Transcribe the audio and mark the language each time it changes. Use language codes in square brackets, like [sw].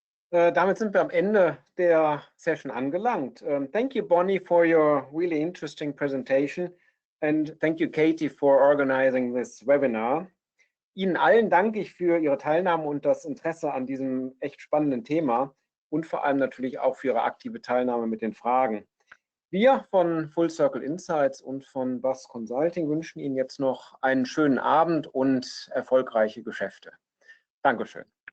[de] Damit sind wir am Ende der Session angelangt. [en] Thank you, Bonnie, for your really interesting presentation. And thank you, Katie, for organizing this webinar. [de] Ihnen allen danke ich für Ihre Teilnahme und das Interesse an diesem echt spannenden Thema und vor allem natürlich auch für Ihre aktive Teilnahme mit den Fragen. Wir von Full Circle Insights und von BAS Consulting wünschen Ihnen jetzt noch einen schönen Abend und erfolgreiche Geschäfte. Dankeschön.